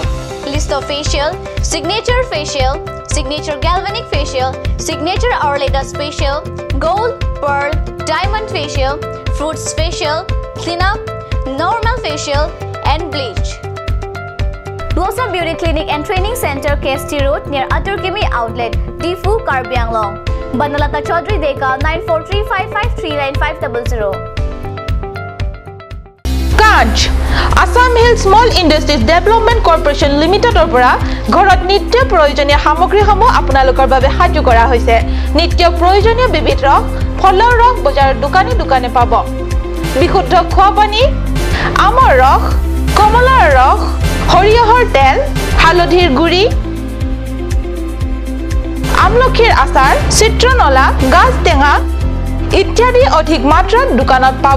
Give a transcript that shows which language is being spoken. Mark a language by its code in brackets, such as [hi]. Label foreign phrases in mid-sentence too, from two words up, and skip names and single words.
[en] List of facial, signature galvanic facial, signature Auraleda facial, gold, pearl, diamond facial, fruits facial, cleanup, normal facial and bleach. Blossom Beauty Clinic and Training Center, KST Road near Aturkimi Outlet, Difu, Karbi Anglong. Banalata Chaudhary Deka 9435539500. Kanch Assam Hill Small Industries Development Corporation Limited opera [as] ঘৰত নিত্য প্ৰয়োজনীয় সামগ্ৰীসমূহ আপোনালোকৰ বাবে সাজু কৰা হৈছে নিত্য প্ৰয়োজনীয় বিবিধ ৰস ফলৰ ৰস বজাৰৰ দোকানে দোকানে পাব বিশুদ্ধ খোৱা পানী আমৰ ৰস কমলাৰ ৰস হৰিহৰ তেল হালধিৰ গুৰি আমলখিৰ আচাৰ চিত্ৰনলা গাছ টেঙা ইত্যাদি অধিক মাত্ৰাত দোকানত পাব